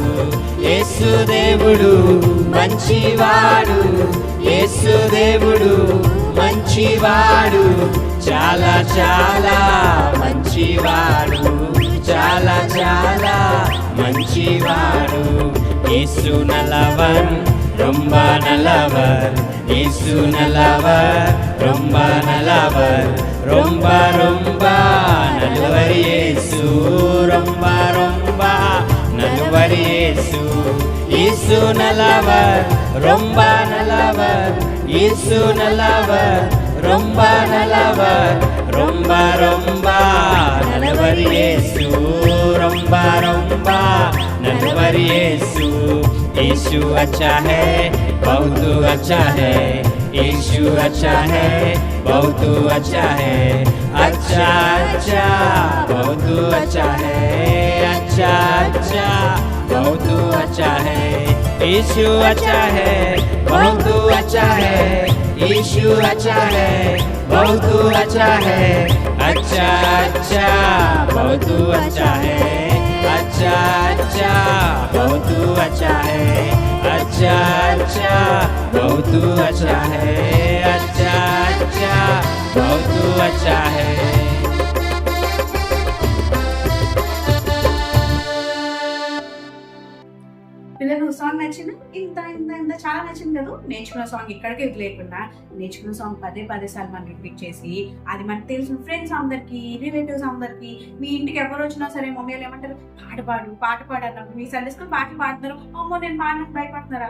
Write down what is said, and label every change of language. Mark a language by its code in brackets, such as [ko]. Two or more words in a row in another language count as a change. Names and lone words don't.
[te] యేసుదేవుడు మంచివాడు, యేసుదేవుడు మంచివాడు, చాలా మంచివాడు, చాలా మంచివాడు. [ta] యేసు நல்லவர், ரொம்ப நல்லவர், యేసు நல்லவர், ரொம்ப நல்லவர், ரொம்ப நல்லவர் యేసు, ரொம்ப நல்லவர் యేసు. యేసు நல்லவர், ரொம்ப நல்லவர், యేసు நல்லவர், ரொம்ப நல்லவர், ரொம்ப நல்லவர் యేసు, ரொம்ப நல்லவர் యేసు. [hi] यीशु अच्छा है, बहुत अच्छा है, यीशु अच्छा है, बहुत अच्छा है, अच्छा बहुत अच्छा है, अच्छा बहुत अच्छा है. यीशु अच्छा है, बहुत अच्छा है, यीशु अच्छा है, बहुत अच्छा है, अच्छा बहुत अच्छा है, अच्छा बहुत अच्छा है, अच्छा बहुत अच्छा है, अच्छा बहुत अच्छा है. [te] పిల్లలు సాంగ్ నచ్చిందా? ఇంత చాలా నచ్చింది కదా. నేర్చుకున్న సాంగ్ ఇక్కడికే లేకుండా నేర్చుకున్న సాంగ్ పదే సార్లు మనం రిపీట్ చేసి అది మనకు తెలిసిన ఫ్రెండ్స్ అందరికి, రిలేటివ్స్ అందరికి, మీ ఇంటికి ఎవరు వచ్చినా సరే మమ్మీలు ఏమంటారు, పాట పాడు అన్నప్పుడు మీ [en] Sunday school [te] పాటలు పాడుతున్నారు, అమ్మో నేను పాడడానికి భయపడుతున్నారా?